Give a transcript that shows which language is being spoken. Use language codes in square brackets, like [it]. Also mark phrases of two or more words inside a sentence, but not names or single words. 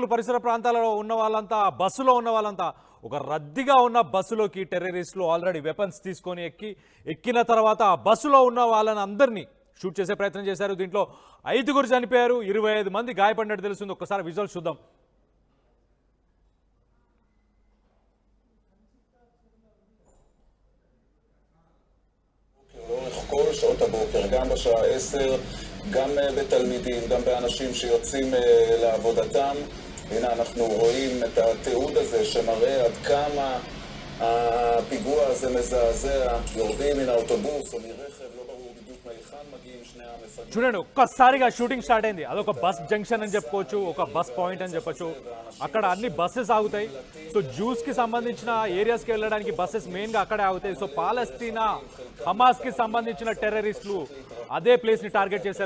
[te] పరిసర ప్రాంతాలలో ఉన్న వాళ్ళంతా, బస్సులో ఉన్న వాళ్ళంతా. ఒక రద్దీగా ఉన్న బస్సులోకి టెర్రరిస్టులు [en] already weapons [te] తీసుకొని ఎక్కిన తర్వాత ఆ బస్సులో ఉన్న వాళ్ళని అందరినీ షూట్ చేసే ప్రయత్నం చేశారు. దీంట్లో 5గురు చనిపోయారు, 25 మంది గాయపడినట్టు తెలుస్తుంది. ఒక్కసారి విజువల్స్ చూద్దాం. [he] כל שעות הבוקר, גם בשעה 10, גם בתלמידים, גם באנשים שיוצאים לעבודתם. הנה אנחנו רואים את התיעוד הזה שמראה עד כמה הפיגוע הזה מזעזע. יורדים מן האוטובוס או מרכב, לא ברור בדיוק מהיכן מגיעים שני המפגעים. [te] చూడండి, ఒక్కసారిగా [en] shooting start [te] అయింది. అదొక [en] bus junction [te] అని చెప్పుకోవచ్చు, ఒక [en] bus point [te] అని చెప్పొచ్చు. అక్కడ అన్ని బస్సెస్ ఆగుతాయి. సో జ్యూస్ కి సంబంధించిన ఏరియాస్కి వెళ్ళడానికి బస్సెస్ మెయిన్గా అక్కడే ఆగుతాయి. సో పాలస్తీనా హమాస్ కి సంబంధించిన టెర్రరిస్టులు అదే ప్లేస్ ని టార్గెట్ చేశారు.